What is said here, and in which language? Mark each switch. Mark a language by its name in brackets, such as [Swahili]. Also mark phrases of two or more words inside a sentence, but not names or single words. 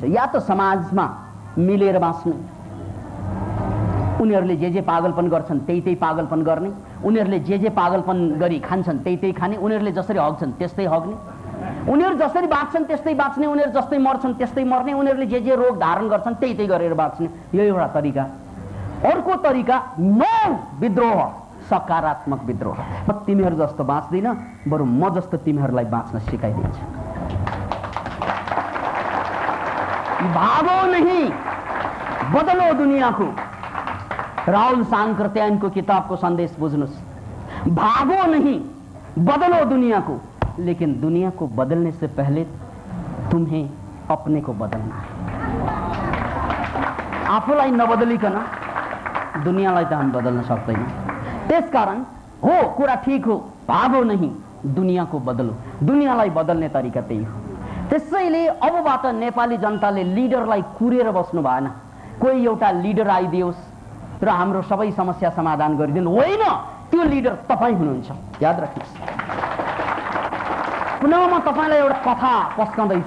[Nepali] या त समाजमा मिलेर बाँच्ने, उनीहरूले जे पागलपन गर्छन् त्यही पागलपन गर्ने, उनीहरूले जे पागलपन गरी खान्छन् त्यही खाने, उनीहरूले जसरी हग्छन् त्यस्तै हग्ने, उनीहरू जसरी बाँच्छन् त्यस्तै बाँच्ने, उनीहरू जस्तै मर्छन् त्यस्तै मर्ने, उनीहरूले जे रोग धारण गर्छन् त्यही गरेर बाँच्ने। यो एउटा तरिका। अर्को तरिका नो विद्रोह, सकारात्मक विद्रोह। म तिमीहरू जस्तो बाँच्दिन, बरु म जस्तो तिमीहरूलाई बाँच्न सिकाइदिन्छु। [Hindi] भागो नहीं बदलो दुनिया को। [Nepali] राहुल सांकृत्यायनको किताबको सन्देश बुझ्नुस्। [Hindi] भागो नहीं बदलो दुनिया को, लेकिन दुनिया को बदलने से पहले तुम्हें अपने को बदलना है। [Nepali] आफूलाई नबदलिकन दुनियाँलाई त हामी बदल्न सक्दैन। त्यसकारण हो कुरा ठीक हो, [Hindi] भागो नहीं दुनिया को बदलो। [Nepali] दुनियाँलाई बदल्ने तरिका त्यही हो। त्यसैले अबबाट नेपाली जनताले लिडरलाई कुरेर बस्नु भएन, कोही एउटा लिडर आइदियोस् र हाम्रो सबै समस्या समाधान गरिदिनु, होइन, त्यो लिडर तपाईँ हुनुहुन्छ। याद राख्नुहोस्। पुनः म तपाईँलाई एउटा कथा पस्काउँदैछु।